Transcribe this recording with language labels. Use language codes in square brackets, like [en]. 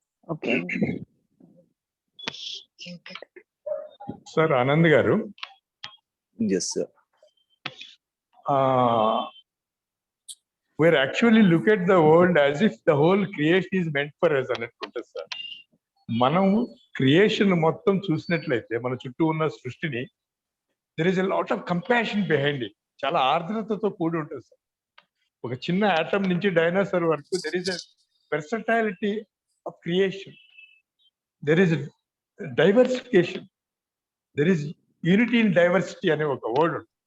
[en] Okay. Sir, Anand garu. Yes, sir. We're actually look at the world as if the whole creation is meant for us, [te] anatukunta [en] sir. [te] మనం creation మొత్తం చూసినట్లయితే మన చుట్టూ ఉన్న సృష్టిని, [en] there is a lot of compassion behind it. [te] చాలా ఆర్ద్రతతో కూడి ఉంటుంది సార్. ఒక చిన్న ఆటమ్ నుంచి డైనోసార్ వరకు [en] there is a versatility of creation. There is a diversification. There is unity in diversity [te] అనే ఒక వర్డ్.